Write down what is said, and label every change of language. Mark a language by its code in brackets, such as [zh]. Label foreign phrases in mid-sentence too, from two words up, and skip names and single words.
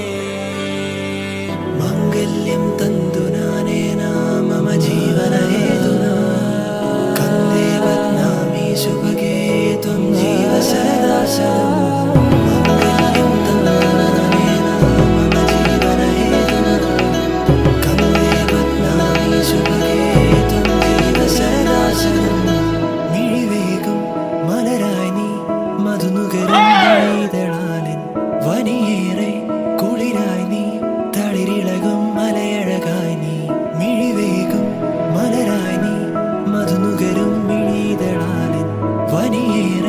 [sa] मांगल्यं तन्तु नानेन मम जीवन हेतुना कन्दे बध्नामि शुभगे त्वं जीव सदा शरणं मांगल्यं तन्तु नानेन मम जीवन हेतुना कन्दे बध्नामि शुभगे त्वं जीव सदा शरणं [ml] मिഴിവേകും മലരായി നീ മധുനുകരും നീതളാലിൻ വനിയേറെ കുളിരായി നീ തളിരിളകും മലയഴകായി നീ മിഴിവേകും മലരായി നീ മധുനുകരും മിഴിതളാലിൻ വനിയേ